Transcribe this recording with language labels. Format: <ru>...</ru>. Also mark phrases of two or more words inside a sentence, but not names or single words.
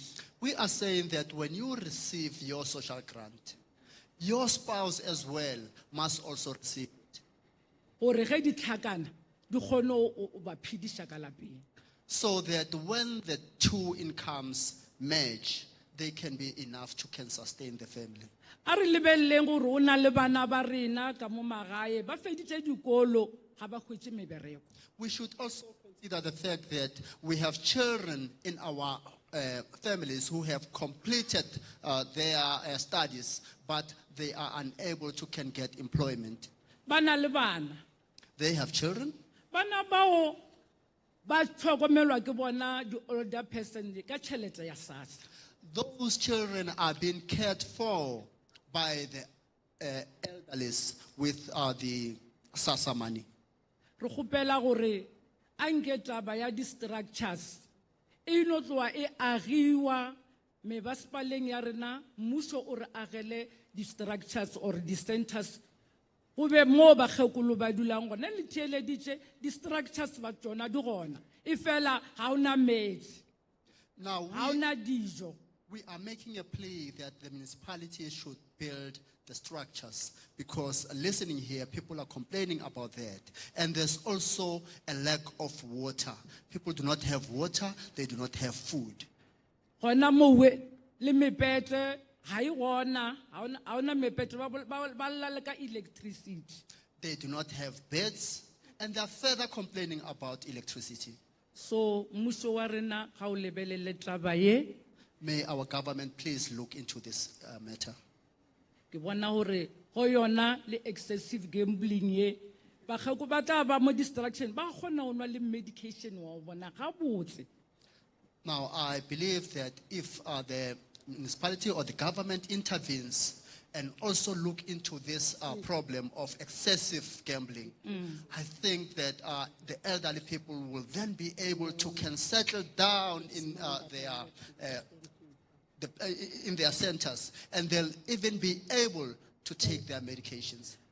<en>We are saying that when you receive your social grant, your spouse as well must also receive it.</en> <nso>Gore ge di tlhakana di kgone o ba phediša ka lapeng.</nso> <en>So that when the two incomes match, they can be enough to can sustain the family.</en> <nso>A re lebelleng gore o na le bana ba rena ka mo magae ba feditse dikolo ga ba hwetše mebereko.</nso> <en>We should also consider the fact that we have children in our families who have completed their studies, but they are unable to can get employment.</en> <nso>Bana le bana.</nso> <en>They have children.</en> <nso>Bana bao ba tlhokomelwa ke bona</nso> <en>the older person</en> <nso>ka tšhelete ya SASSA.</nso> <en>Those children are being cared for by the elderlies with the SASSA money.</en> <nso>Re kgopela gore a nke taba ya di-structures e no tloa e agiwa mebaspaleng ya rena mmuso o re agele di-structures or di-centers go be mo bakgekolo ba dulang gona le theeleditše di-structures ba tsona di gona e fela ga o na metsi Now ga o na dijo.</nso> <en>we are making a plea that the municipality should build the structures, because listening here, people are complaining about that. And there's also a lack of water. People do not have water, they do not have food.</en> <nso>Gona mowe le mepete ga e gona ga ona mepete ba lla ka electricity.</nso> <en>They do not have beds, and they are further complaining about electricity.</en> <nso>So mmuso wa rena ga o lebelele taba ye.</nso> <en>May our government please look into this matter.</en> <nso>Ke bona hore go yona le</nso> <en>excessive gambling</en> <nso>ye bageko ba tla ba mo distraction ba gona o nwa le medication wa bona ga botse.</nso> <en>Now, I believe that if the municipality or the government intervenes and also look into this problem of excessive gambling, I think that the elderly people will then be able to can settle down in their centers, and they'll even be able to take their medications.</en>